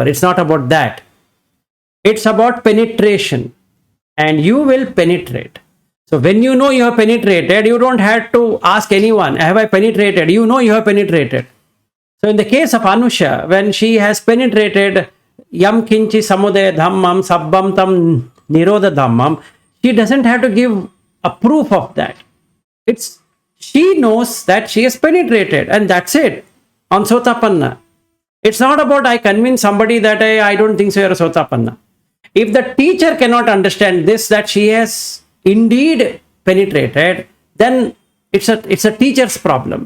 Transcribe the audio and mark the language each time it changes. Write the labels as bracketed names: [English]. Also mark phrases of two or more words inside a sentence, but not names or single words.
[English] It's not about that. It's about penetration. And you will penetrate. So when you know you have penetrated, you don't have to ask anyone, have I penetrated? You know you have penetrated. So in the case of Anusha, when she has penetrated [Pali] yam kinchi samudaya dhammam sabbam tam nirodha dhammam, [English] she doesn't have to give a proof of that. She knows that she has penetrated and that's it. On Sotapanna. It's not about I convince somebody that I don't think so you're a Sotapanna. If the teacher cannot understand this, that she has indeed penetrated, then it's a teacher's problem.